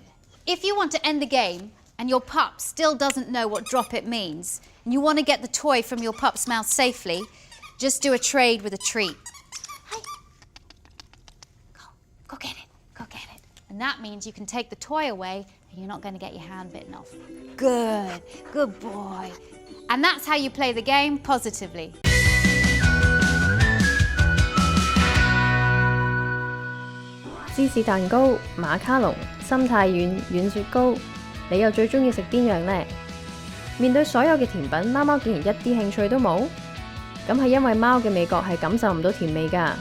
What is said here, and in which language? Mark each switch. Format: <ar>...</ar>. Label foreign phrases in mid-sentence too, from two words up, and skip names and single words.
<en>If you want to end the game and your pup still doesn't know what drop it means, and you want to get the toy from your pup's mouth safely, just do a trade with a treat. Hey. Go get it. Go get it. And that means you can take the toy away and you're not going to get your hand bitten off. Good. Good boy. And that's how you play the game positively.</en> <yue>芝士蛋糕、馬卡龍、心太軟、軟雪糕，你又最中意食邊樣呢？面對所有嘅甜品，貓貓竟然一啲興趣都冇？咁係因為貓嘅味覺係感受唔到甜味㗎。</yue>